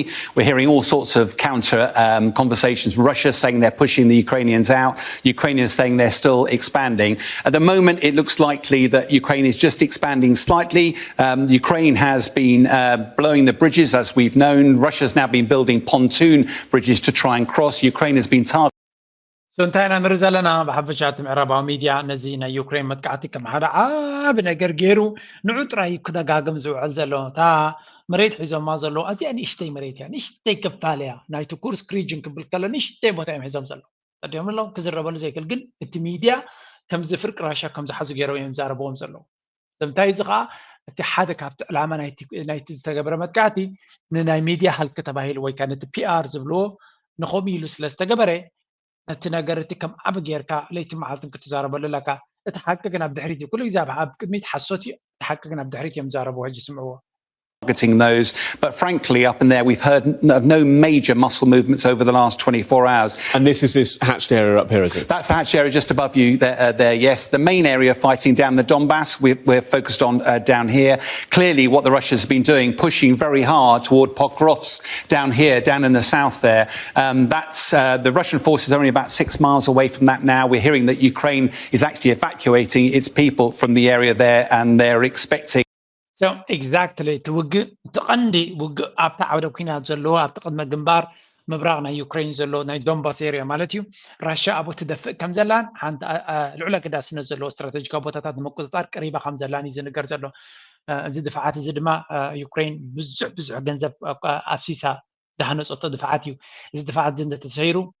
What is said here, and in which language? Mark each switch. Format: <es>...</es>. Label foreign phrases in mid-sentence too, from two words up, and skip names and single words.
<en>We're hearing all sorts of counter conversations. Russia saying they're pushing the Ukrainians out. Ukrainians saying they're still expanding. At the moment, it looks likely that Ukraine is just expanding slightly. Ukraine has been blowing the bridges, as we've known. Russia's now been building pontoon bridges to try and cross. Ukraine has been targeted.</en> <ti>እንታይ ኢና ንርኢ ዘለና ብሓፈሻት ምዕራባዊ ሚድያ ነዚ ናይ ዩክሬን መጥቃዕቲ ከም ሓደ ዓብ ነገር ገይሩ ንዑ ጥራይ ክደጋግም ዝውዕል ዘሎ እታ መሬት ሒዞማ ዘለዉ ኣዝያ ንእሽተይ መሬት እያ ንእሽተይ ክፋል እያ ናይቲ ኩርስክ ሪጅን ክብል ከሎ ንእሽተይ ቦታ እዮም ሒዞም ዘለዉ ቀዲኦም ኣለዉ ክዝረበሉ ዘይክእል ግን እቲ ሚድያ ከምዚ ፍርቂ ራሻ ከም ዝሓዙ ገይሮም እዮም ዛረብዎም ዘለዉ እንታይ እዚ ከዓ እቲ ሓደ ካብቲ ዕላማ ናይቲ ዝተገበረ መጥቃዕቲ ንናይ ሚድያ ሃልቂ ተባሂሉ ወይ ከዓ ነቲ ፒኣር ዝብልዎ ንኸምኡ ኢሉ ስለ ዝተገበረ እቲ ነገር እቲ ከም ዓብ ጌርካ ለይቲ መዓልትን ክትዛረበሉ ኣለካ እቲ ሓቂ ግን ኣብ ድሕሪት እዩ ኩሉ ግዜ ኣብ ቅድሚት ሓሶት እዩ እቲ ሓቂ ግን ኣብ ድሕሪት እዮም ዝዛረቡ ሕጂ ስምዕዎ</ti> <en>targeting those, but frankly up in there we've heard of no major muscle movements over the last 24 hours. And this is this hatched area up here, is it? That's the hatched area just above you there, yes. The main area fighting down the Donbass we're focused on down here. Clearly what the Russians have been doing, pushing very hard toward Pokrovsk down here, down in the south there. That's the Russian forces are only about 6 miles away from that now. We're hearing that Ukraine is actually evacuating its people from the area there and they're expecting So exactly</en> <ti>ትውግእ ትቐንዲ ውግእ ኣብታ ዓውደ ኩናት ዘለዎ ኣብቲ ቅድመ ግንባር ምብራቅ ናይ ዩክሬን ዘሎ ናይ ዶንባስ ኤሪያ ማለት እዩ ራሻ ኣብኡ ትደፍእ ከም ዘላን ሓንቲ ልዑል ኣገዳስነት ዘለዎ ስትራቴጂካዊ ቦታታት ንምቁፅፃር ቀሪባ ከም ዘላን እዩ ዝንገር ዘሎ እዚ ድፍዓት እዚ ድማ ዩክሬን ብዙሕ ገንዘብ ኣፍሲሳ ዝሃነፀቶ ድፍዓት እዩ እዚ ድፍዓት እዚ እንተተሰይሩ</ti>